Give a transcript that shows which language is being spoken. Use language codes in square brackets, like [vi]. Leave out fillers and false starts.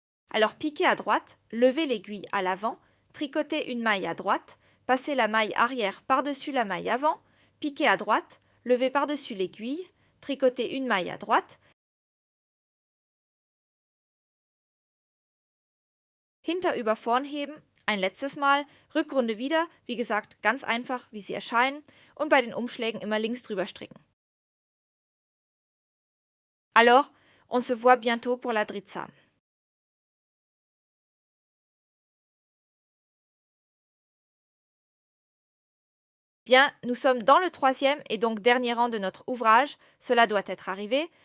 [fr] Alors piquez à droite, levez l'aiguille à l'avant, tricotez une maille à droite, passez la maille arrière par-dessus la maille avant, piquez à droite, levez par-dessus l'aiguille, tricotez une maille à droite, [de] hinter über vorn heben, Ein letztes Mal, Rückrunde wieder, wie gesagt, ganz einfach, wie sie erscheinen, und bei den Umschlägen immer links drüber stricken. [fr] Alors, on se voit bientôt pour la dritsa. Bien, nous sommes dans le troisième et donc dernier rang de notre ouvrage, cela doit être arrivé.